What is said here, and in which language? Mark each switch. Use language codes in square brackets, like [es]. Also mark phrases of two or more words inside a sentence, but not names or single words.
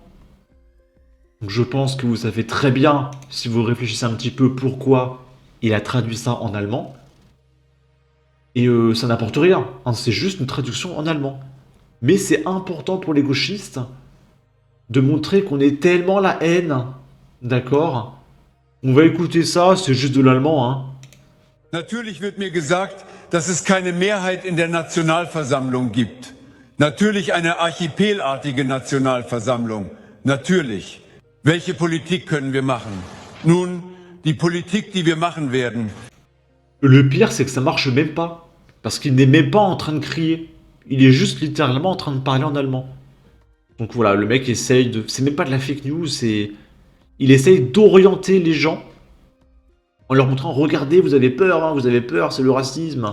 [fr] Donc je pense que vous savez très bien, si vous réfléchissez un petit peu, pourquoi il a traduit ça en allemand. Et ça n'apporte rien, hein, c'est juste une traduction en allemand. Mais c'est important pour les gauchistes de montrer qu'on est tellement la haine, d'accord? On va écouter ça, c'est juste de l'allemand, hein. [de] Natürlich wird mir gesagt, dass es keine Mehrheit in der Nationalversammlung gibt. Natürlich eine archipelartige Nationalversammlung. Natürlich. Welche Politik können wir machen? Nun, die Politik, die wir machen werden. [fr] Le pire, c'est que ça marche même pas. Parce qu'il n'est même pas en train de crier. Il est juste littéralement en train de parler en allemand. Donc voilà, le mec essaye de... C'est même pas de la [en] fake news, [fr] c'est... Il essaye d'orienter les gens en leur montrant, regardez, vous avez peur, c'est le racisme.